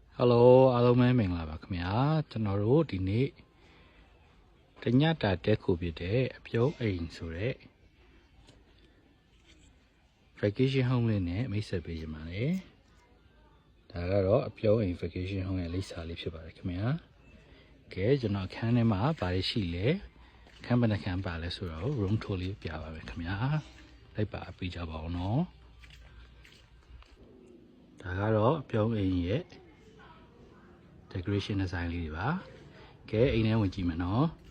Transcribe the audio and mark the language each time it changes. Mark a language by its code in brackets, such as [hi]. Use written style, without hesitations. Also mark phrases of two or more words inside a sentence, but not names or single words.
[my] Hello အားလုံးပဲမင်္ဂလာပါခင်ဗျာကျွန်တော်တို့ဒီနေ့တညတာတက်ခုဖြစ်တဲ့အပြုံးအိမ်ဆိုတဲ့ [en] vacation home [my] လေးနဲ့မိတ်ဆက်ပေးကြပါမယ်ဒါကတော့အပြုံးအိမ် [en] vacation home [my] ရဲ့လိပ်စာလေးဖြစ်ပါတယ်ခင်ဗျာကဲကျွန်တော်အခန်းထဲမှာဘာတွေရှိလဲအခန်းဘယ်နှခန်းပါလဲဆိုတော့ [en] room tour [my] လေးပြပါမယ်ခင်ဗျာလိုက်ပါပြကြပါအောင်နော် ဒါကတော့အပြုံးအိမ်ရဲ့ [en] decoration design [my] လေးတွေပါကဲအိမ်ထဲဝင်ကြည့်မယ်နော်